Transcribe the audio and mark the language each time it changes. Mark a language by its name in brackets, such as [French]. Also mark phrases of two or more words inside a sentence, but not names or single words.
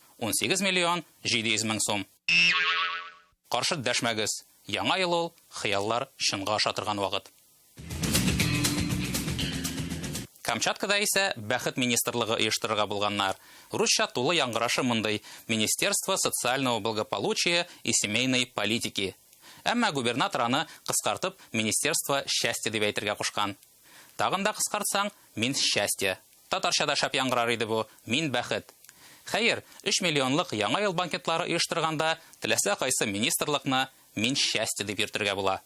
[Tatar] 18 миллион 700 мең сум. Каршы дәшмәгез. Яңа ел ул, хыяллар чынга ашатырган вакыт. Камчаткада исә бәхет министрлыгы оештырырга булганнар. Русча тулы яңгырашы мондый: [Russian] Министерство социального благополучия и семейной политики. [Tatar] Әмма губернатор аны кыскартып [Russian] Министерство счастья [Tatar] дип әйтергә кушкан. Тагын да кыскартсаң, [Russian] мин счастье. [Tatar] Татарчада шәп яңгырар иде бу, мин бәхет. Хәер, 3 миллионлык яңа ел банкетлары оештырганда, теләсә кайсы министрлыкны [Russian] мин счастье [Tatar] дип йөртергә була.